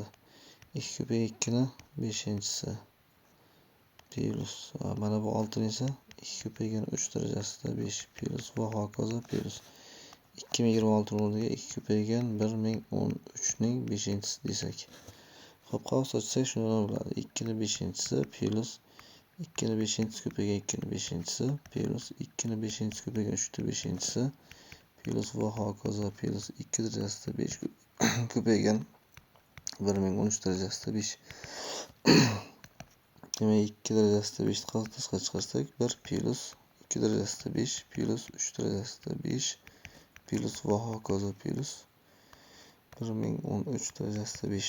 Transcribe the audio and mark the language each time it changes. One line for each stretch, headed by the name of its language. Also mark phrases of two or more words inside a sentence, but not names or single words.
Uzbek: 2 ko'paygan 2 ni 5-si plus mana bu 6 ni esa 2 ko'paygan 3 darajasida 5 plus va hokazo plus 2026 o'rniga 2 ko'paygan 1013 ning 5-si desak. Xo'p, qavs ochsak shunday bo'ladi. 2 ni 5-si plus 2 ni 5-si ko'paygan 2 ni 5-si plus 2 ni 5-si ko'paygan 3 ni 5-si plus va hokazo plus 2 darajasida 5 ko'paygan 1013 darajasida 5. Demak 2 darajasida 5 ni qisqa chiqarsak 1 plus 2 darajasida 5 plus 3 darajasida 5 plus va hokazo plus 1013 darajasida 5.